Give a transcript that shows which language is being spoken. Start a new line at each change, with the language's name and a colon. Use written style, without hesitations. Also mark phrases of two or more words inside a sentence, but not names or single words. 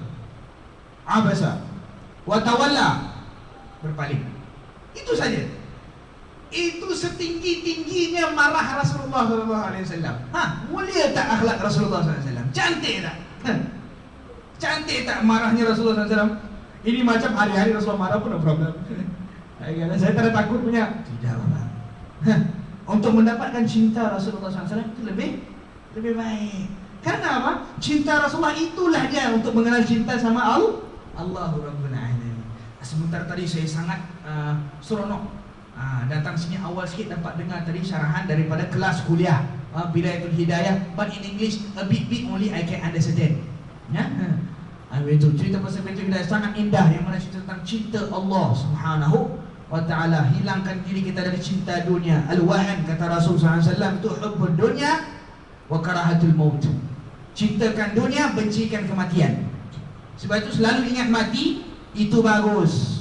Arabic: عبس وتولى, berpaling.
Malay: Itu saja. Itu setinggi-tingginya marah Rasulullah SAW. Mulia tak akhlak Rasulullah SAW? Cantik tak? Cantik tak marahnya Rasulullah SAW? Ini macam hari-hari Rasulullah marah pun
English: no problem.
Malay: Saya tak ada takut punya. Tidak apa. Untuk mendapatkan cinta Rasulullah SAW itu lebih baik. Karena apa? Cinta Rasulullah itulah dia untuk mengenal cinta sama
Arabic: الله رب العالمين.
Malay: Sebentar tadi saya sangat seronok datang sini awal sikit, dapat dengar tadi syarahan daripada kelas kuliah Bidayatul Hidayah,
English: but in English a bit only I can understand.
Malay: Itu cerita pasal Bidayatul Hidayah sangat indah, yang mana cerita tentang cinta Allah
Arabic: سبحانه وتعالى.
Malay: Hilangkan diri kita dari cinta dunia. Al-wahan, kata Rasulullah SAW, itu
Arabic: حب الدنيا وكراهية الموت.
Malay: Cintakan dunia, bencikan kematian. Sebab itu selalu ingat mati, itu bagus.